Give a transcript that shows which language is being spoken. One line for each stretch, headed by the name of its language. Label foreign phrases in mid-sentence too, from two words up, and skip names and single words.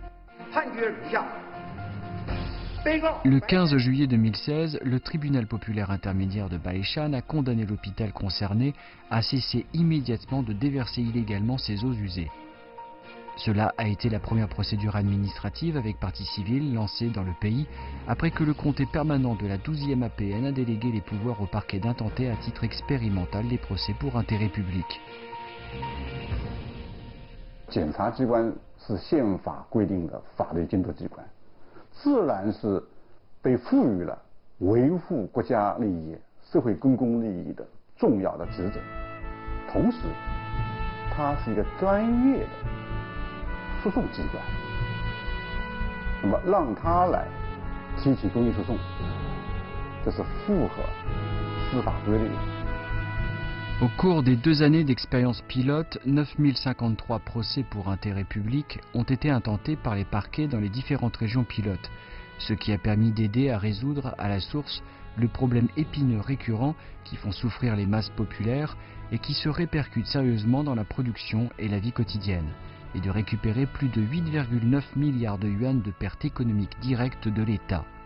French: Le 15 juillet 2016, le tribunal populaire intermédiaire de Baishan a condamné l'hôpital concerné à cesser immédiatement de déverser illégalement ses eaux usées. Cela a été la première procédure administrative avec partie civile lancée dans le pays après que le comité permanent de la 12e APN a délégué les pouvoirs au parquet d'intenter à titre expérimental les procès pour intérêt public.
Chinese: 检察机关是宪法规定的法律监督机关，自然是被赋予了维护国家利益、社会公共利益的重要的职责。同时，它是一个专业的诉讼机关，那么让他来提起公益诉讼，这是符合司法规律的。
French: Au cours des 2 années d'expérience pilote, 9053 procès pour intérêt public ont été intentés par les parquets dans les différentes régions pilotes, ce qui a permis d'aider à résoudre à la source le problème épineux récurrent qui font souffrir les masses populaires et qui se répercute sérieusement dans la production et la vie quotidienne, et de récupérer plus de 8,9 milliards de yuan de pertes économiques directes de l'État.